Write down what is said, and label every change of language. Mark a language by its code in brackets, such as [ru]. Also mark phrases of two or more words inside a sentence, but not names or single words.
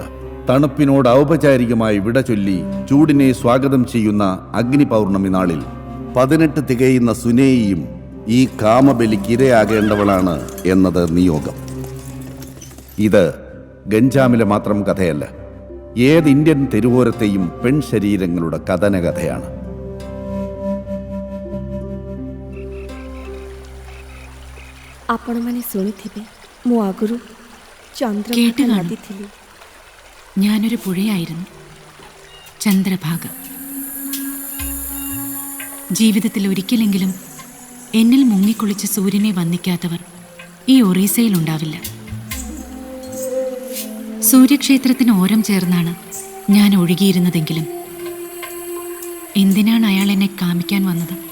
[ml] തണുപ്പിനോട് ഔപചാരികമായി വിട ചൊല്ലി ചൂടിനെ സ്വാഗതം ചെയ്യുന്ന അഗ്നിപൗർണമി നാളിൽ 18 തികയുന്ന സുനേയിയും ഈ കാമബലിക്ക് ഇരയാകേണ്ടവളാണ് എന്നത് നിയോഗം. ഇത് ഗഞ്ചാമിലെ മാത്രം കഥയല്ല, ഏത് ഇന്ത്യൻ തെരുവോരത്തെയും പെൺശരീരങ്ങളുടെ കഥനകഥയാണ്. [or] ଆପଣମାନେ ଶୁଣିଥିବେ ମୁଁ ଆଗରୁ ଚନ୍ଦ୍ରଭାଗା [ml] കേട്ട് കാണും. [or] ନଦୀ ଥିଲି. [ml] ഞാനൊരു പുഴയായിരുന്നു, ചന്ദ്രഭാഗ. ജീവിതത്തിൽ ഒരിക്കലെങ്കിലും എന്നിൽ മുങ്ങിക്കുളിച്ച് സൂര്യനെ വന്ദിക്കാത്തവർ ഈ ഒറീസയിലുണ്ടാവില്ല. സൂര്യക്ഷേത്രത്തിന് ഓരം ചേർന്നാണ് ഞാൻ ഒഴുകിയിരുന്നതെങ്കിലും എന്തിനാണ് അയാൾ എന്നെ കാമിക്കാൻ വന്നത്?